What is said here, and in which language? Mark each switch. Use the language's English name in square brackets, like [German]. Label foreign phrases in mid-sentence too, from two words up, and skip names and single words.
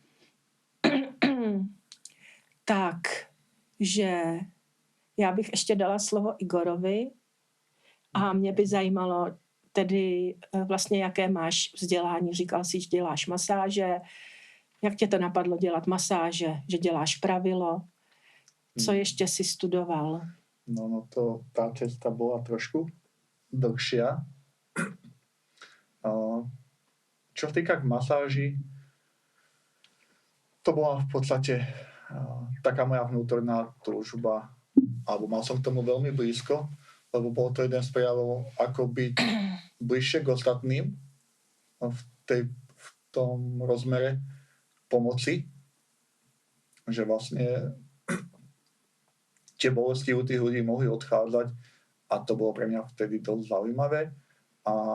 [Czech] Takže já bych ještě dala slovo Igorovi a mě by zajímalo tedy vlastně, jaké máš vzdělání. Říkal jsi, že děláš masáže. Jak tě to napadlo dělat masáže? Že děláš pravilo? Co ještě si studoval? [Slovak] No tá cesta bola trošku dlhšia. Čo čo sa týka k masáži, to bola v podstate taká moja vnútorná túžba, alebo mal som k tomu veľmi blízko, lebo bol to jeden z prejavov, ako byť bližšie k ostatným v tom rozmere pomoci, že vlastne tie bolesti u tých ľudí mohli odchádzať a to bolo pre mňa vtedy dosť zaujímavé a